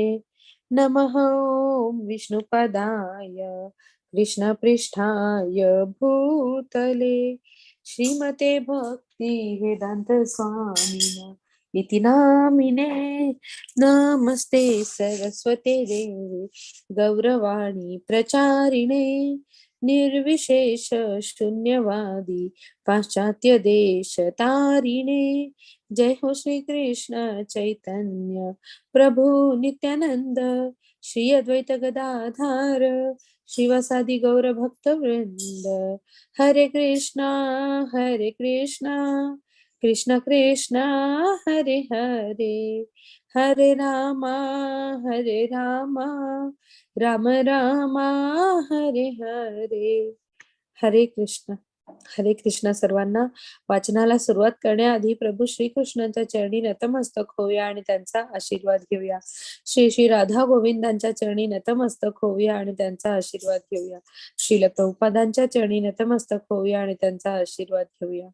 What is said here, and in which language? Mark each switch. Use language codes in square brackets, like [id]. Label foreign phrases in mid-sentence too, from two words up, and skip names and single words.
[sa] नमः ओं विष्णुपदाय कृष्णपृष्ठाय भूतले श्रीमते भक्ति वेदांत स्वामिन इति नामिने. नमस्ते सरस्वते देवे गौरवाणी प्रचारिणे निर्विशेष शून्यवादी पाश्चात्य देश तारिणे. जय हो श्री कृष्ण चैतन्य प्रभु नित्यानंद श्री अद्वैत गदाधार शिवसादि गौर भक्त वृंद. हरे कृष्णा कृष्ण कृष्णा हरे हरे हरे रामा राम रामा हरे हरे. हरे कृष्ण [mr] सर्वांना. वाचनाला सुरुवात करण्याआधी प्रभू श्रीकृष्णांच्या चरणी नतमस्तक होऊया आणि त्यांचा आशीर्वाद घेऊया. श्री श्री राधा गोविंदांच्या चरणी नतमस्तक होऊया आणि त्यांचा आशीर्वाद घेऊया. श्रील प्रभुपादांच्या चरणी नतमस्तक होऊया आणि त्यांचा आशीर्वाद घेऊया.